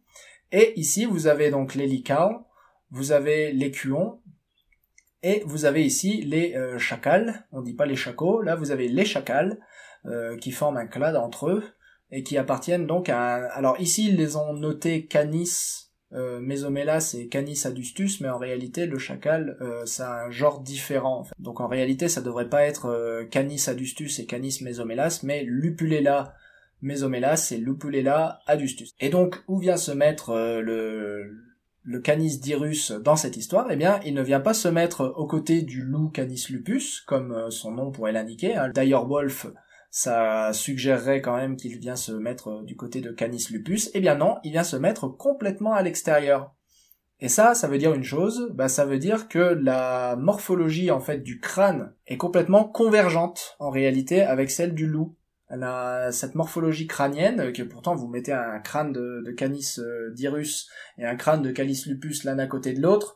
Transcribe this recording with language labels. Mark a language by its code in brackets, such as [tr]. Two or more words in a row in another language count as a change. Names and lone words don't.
[fr] Et ici, vous avez donc les licans, vous avez les cuons, et vous avez ici les chacals, on dit pas les chacos, là vous avez les chacals, qui forment un clade entre eux, et qui appartiennent donc alors ici, ils les ont notés Canis Mesomelas et Canis adustus, mais en réalité, le chacal, c'est un genre différent. En fait. Donc en réalité, ça devrait pas être Canis adustus et Canis Mesomelas, mais Lupulella Mesomelas et Lupulella adustus. Et donc, où vient se mettre le Canis dirus dans cette histoire? Il ne vient pas se mettre aux côtés du loup Canis lupus, comme son nom pourrait l'indiquer. D'ailleurs, Wolf, ça suggérerait quand même qu'il vient se mettre du côté de Canis lupus. Non, il vient se mettre complètement à l'extérieur. Et ça veut dire une chose, ça veut dire que la morphologie en fait du crâne est complètement convergente en réalité avec celle du loup. Elle a cette morphologie crânienne, que pourtant vous mettez un crâne de Canis dirus et un crâne de Canis lupus l'un à côté de l'autre.